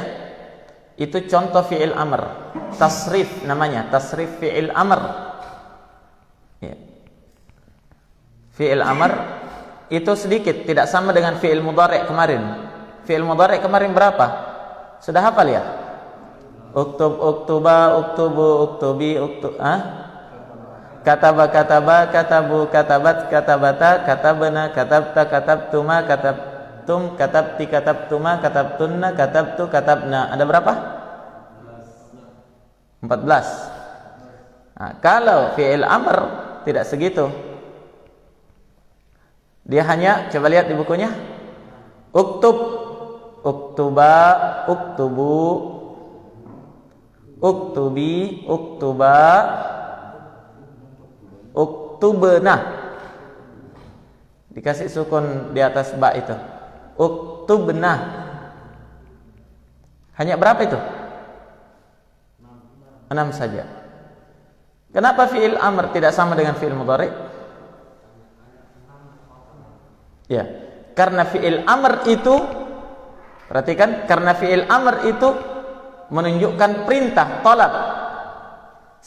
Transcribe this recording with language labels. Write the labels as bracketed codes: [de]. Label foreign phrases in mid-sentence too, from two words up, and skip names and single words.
[id] Itu contoh [ar] فعل أمر. [id] Tasrif namanya, [ar] تصريف فعل أمر. [id] Ya. [ar] فعل أمر [id] itu sedikit, tidak sama dengan [ar] فعل مضارع' [id] kemarin. [ar] فعل مضارع' [id] kemarin berapa? Sudah hafal ya? [ar] اكتب، اكتبا، اكتبوا، اكتبي، كتب، كتبا, كتبوا، كتبت، كتبتا، كتبن، كتبتَ، كتبتما، كتبتم، كتبتِ، كتبتما، كتبتنّ، كتبتُ، كتبنا. [id] Ada berapa? 14. Nah, kalau [ar] فعل أمر [id] tidak segitu. Dia hanya, coba lihat di bukunya. [ar] اكتب، اكتبا، اكتبوا، اكتبي، اكتبا، اكتبن. [id] Dikasih sukun di atas ba itu. Uktubna. Hanya berapa itu? 6 saja. Kenapa [ar] فعل أمر [id] tidak sama dengan [ar] فعل مضارع'? [id] Ya, karena [ar] فعل أمر [id] itu, perhatikan, karena [ar] فعل أمر [id] itu menunjukkan perintah, talab.